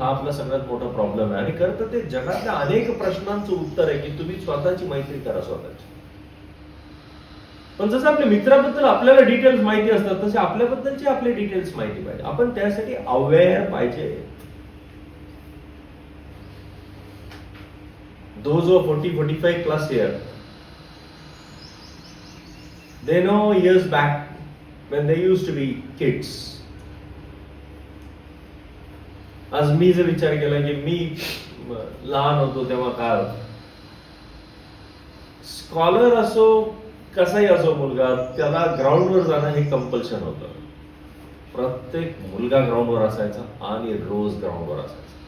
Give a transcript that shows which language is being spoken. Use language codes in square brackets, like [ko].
[mr] हा आपला सगळ्यात मोठा प्रॉब्लेम आहे. आणि खरं तर ते जगातल्या अनेक प्रश्नांचं उत्तर आहे की तुम्ही स्वतःची मैत्री करा स्वतःची. पण जसं आपल्या मित्राबद्दल आपल्याला डिटेल्स माहिती असतात तसे आपल्याबद्दलची आपले डिटेल्स माहिती पाहिजे. आपण त्यासाठी अवेअर पाहिजे. [en] Those who are 40-45 plus here, they know years back when they used to be kids. [mr] आज मी जर विचार केला की मी लहान होतो तेव्हा काय स्कॉलर असो कसाही असो मुलगा, त्याला ग्राउंडवर जाणं हे कंपल्शन होतं. प्रत्येक मुलगा ग्राउंडवर असायचा आणि रोज ग्राउंडवर असायचा.